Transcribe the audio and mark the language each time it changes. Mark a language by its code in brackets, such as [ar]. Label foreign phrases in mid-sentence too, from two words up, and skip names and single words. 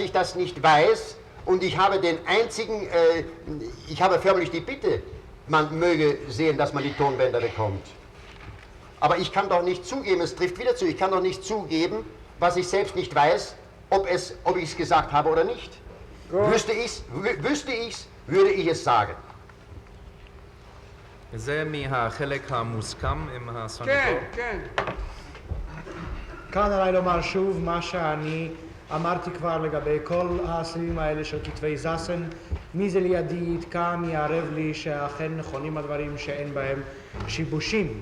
[de] ich das nicht weiß und ich habe den einzigen, ich habe förmlich die Bitte, man möge sehen, dass man die Tonbänder bekommt. Aber ich kann doch nicht zugeben, es trifft wieder zu, ich kann doch nicht zugeben, was ich selbst nicht weiß, ob ich es gesagt habe oder nicht. Wüsste ich's, würde ich es sagen. [he] זה מהחלק המוסכם עם הסנגור. כן, כן. כאן עליי לומר שוב מה שאני אמרתי כבר לגבי כל הסלילים האלה של כתבי זסן. מי זה לידי יתקע, מי יערב לי שאכן נכונים הדברים שאין בהם שיבושים.